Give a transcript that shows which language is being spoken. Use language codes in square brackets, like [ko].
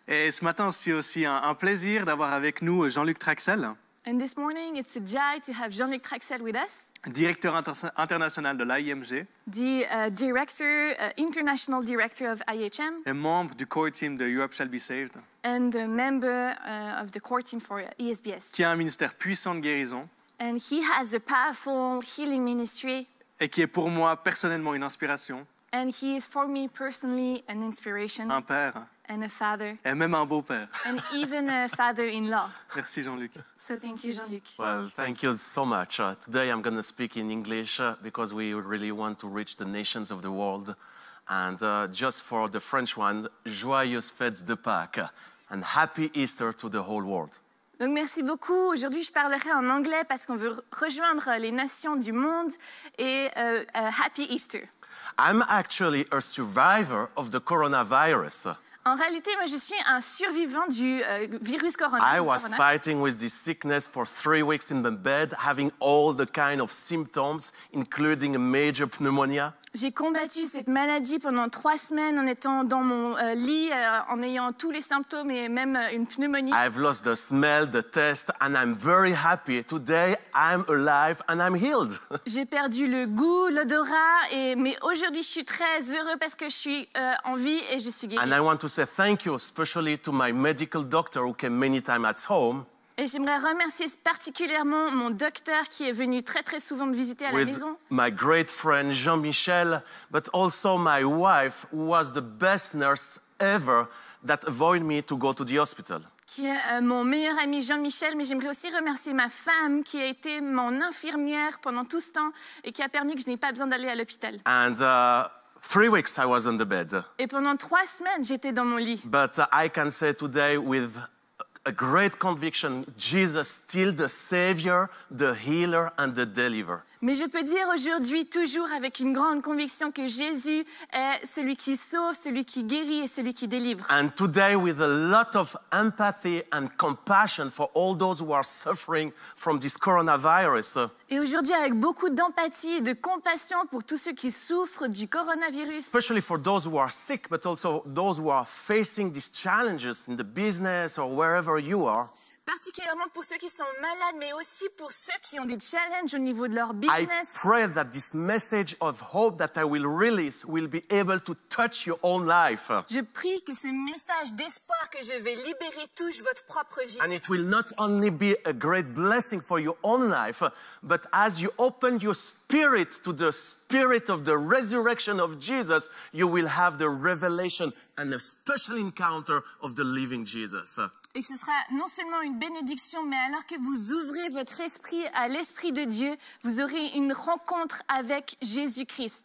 [fr] Et ce matin, c'est aussi un plaisir d'avoir avec nous Jean-Luc Traxel, [en] And this morning, it's a joy to have Jean-Luc Traxel with us, [fr] directeur international de l'AIMG [en] the international director of IHM, [fr] et membre du core team de Europe Shall Be Saved, [en] and a member of the core team for ESBS. [fr] qui a un ministère puissant de guérison [en] And he has a powerful healing ministry, [fr] et qui est pour moi personnellement une inspiration, [en] and he is for me personally an inspiration [fr] un père [en] and a father, [fr] et même un beau-père. [en] and even a father-in-law. [fr] Merci Jean-Luc. [en] So thank you, Jean-Luc. Well, thank you so much. Today I'm going to speak in English because we really want to reach the nations of the world. And just for the French one, [fr] joyeuses fêtes de Pâques [en] and happy Easter to the whole world. [fr] Donc merci beaucoup. Aujourd'hui, je parlerai en anglais parce qu'on veut rejoindre les nations du monde et [en] Happy Easter. I'm actually a survivor of the coronavirus. [fr] En réalité, moi, je suis un survivant du virus [en] I was [fr] corona. [en] fighting with this sickness for 3 weeks in the bed, having all the kind of symptoms, including a major pneumonia. [fr] J'ai combattu cette maladie pendant 3 semaines en étant dans mon lit, en ayant tous les symptômes et même une pneumonie. [en] I've lost the smell, the taste, and I'm very happy. Today, I'm alive and I'm healed. [fr] J'ai perdu le goût, l'odorat, mais aujourd'hui, je suis très heureux parce que je suis en vie et je suis guérie. [en] And I want to say thank you, especially to my medical doctor who came many times at home. [fr] Et j'aimerais remercier particulièrement mon docteur qui est venu très souvent me visiter à la [en] With [fr] maison. [en] my great friend Jean-Michel, but also my wife, who was the best nurse ever that avoided me to go to the hospital. [fr] Qui est mon meilleur ami Jean-Michel, mais j'aimerais aussi remercier ma femme qui a été mon infirmière pendant tout ce temps et qui a permis que je n'ai pas besoin d'aller à l'hôpital. [en] And 3 weeks I was on the bed. [fr] Et pendant 3 semaines, j'étais dans mon lit. [en] But I can say today with a great conviction, Jesus still the Savior, the healer and the deliverer. [fr] Mais je peux dire aujourd'hui, toujours avec une grande conviction, que Jésus est celui qui sauve, celui qui guérit et celui qui délivre. [en] And today with a lot of empathy and compassion for all those who are suffering from this coronavirus. [fr] Et aujourd'hui, avec beaucoup d'empathie et de compassion pour tous ceux qui souffrent du coronavirus, [en] Especially for those who are sick, but also those who are facing these challenges in the business or wherever you are. [fr] particulièrement pour ceux qui sont malades, mais aussi pour ceux qui ont des challenges au niveau de leur business. [en] pray that this message of hope that I will release will be able to touch your own life. [fr] Je prie que ce message d'espoir que je vais libérer touche votre propre vie. [en] And it will not only be a great blessing for your own life, but as you open your spirit to the spirit of the resurrection of Jesus, you will have the revelation and a special encounter of the living Jesus. [fr] Et que ce sera non seulement une bénédiction, mais alors que vous ouvrez votre esprit à l'Esprit de Dieu, vous aurez une rencontre avec Jésus-Christ.